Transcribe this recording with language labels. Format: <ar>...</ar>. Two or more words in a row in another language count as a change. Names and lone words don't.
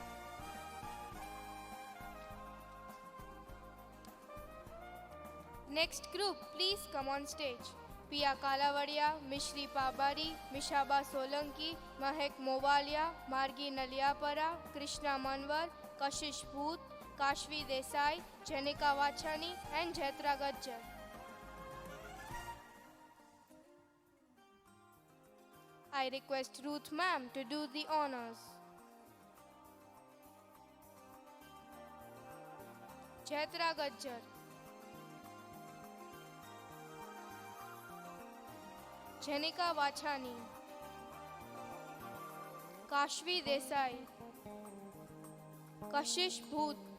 <en>Next group, please come on stage. Pia Kalavadia, Mishri Pabari, Mishaba Solanki, Mahek Movalia, Margi Naliapara, Krishna Manwar, Kashish Bhoot, Kashvi Desai, Janika Vachani, and Jethra Gajjar. I request Ruth ma'am to do the honors. Jethra Gajjar, Janika Vachani, Kashvi Desai, Kashish Bhoot,</en>